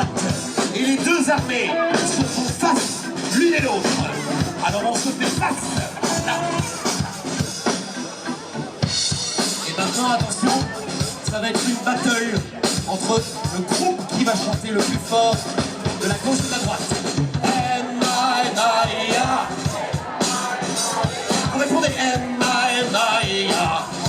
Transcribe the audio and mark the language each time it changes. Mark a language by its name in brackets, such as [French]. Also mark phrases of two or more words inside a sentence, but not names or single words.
[French] Et les deux armées se font face l'une et l'autre. Alors on se fait face. Là. Et maintenant, attention, ça va être une battle entre le groupe qui va chanter le plus fort de la gauche et de la droite. M-I-N-I-A. Vous répondez M-I-N-I-A.